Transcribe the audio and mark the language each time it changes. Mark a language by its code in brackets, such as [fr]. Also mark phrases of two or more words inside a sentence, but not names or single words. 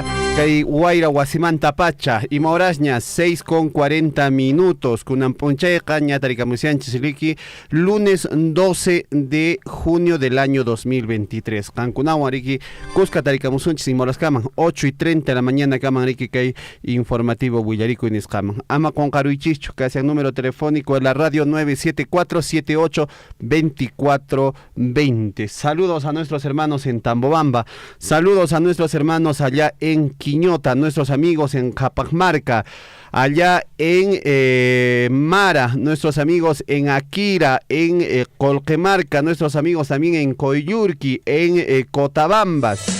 [qu] kay wayra wasimanta pacha ima horasña 6:40 kunan punchayqa ña tarikamusianchis riki [es] lunes 12 de junio del año 2023 [qu] hankunawan riki kuska tarikamusunchis ima horaskaman [es] 8:30 de la mañana [qu] kaman riki kay informativo Willaricui nisqaman ama qonqaruychischu kasian [es] número telefónico de la radio 974782420. Saludos a nuestros hermanos en Tambobamba, saludos a nuestros hermanos allá en Quiñota, nuestros amigos en Capamarca, allá en Mara, nuestros amigos en Akira, en Colquemarca, nuestros amigos también en Coyurqui, en Cotabambas.